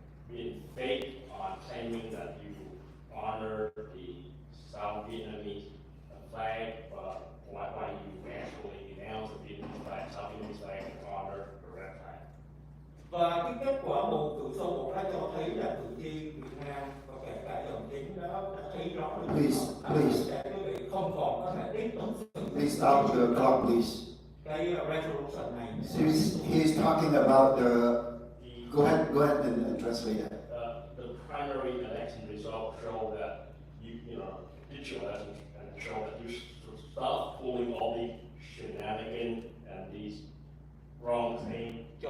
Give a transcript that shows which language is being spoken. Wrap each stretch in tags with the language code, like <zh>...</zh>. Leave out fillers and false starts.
<en>being fake on claiming that you honor the South Vietnamese flag, but why you actually denounce the Vietnamese flag, South Vietnamese flag, and honor the red flag.</en> <vi>Và cái kết quả bầu cử sơ bộ đã cho thấy là cử tri Việt Nam và kể cả dòng chính đó đã thấy rõ được.</vi> <en>Please.</en> <vi>Quý vị không còn có thể tiếp tục.</vi> <en>Please stop the clock, please.</en> <vi>Cái resolution này.</vi> <en>He's talking about the. Go ahead and translate it. The primary election results show that you know, did your election and show that you stop pulling all the shenanigans and these wrong things.</en>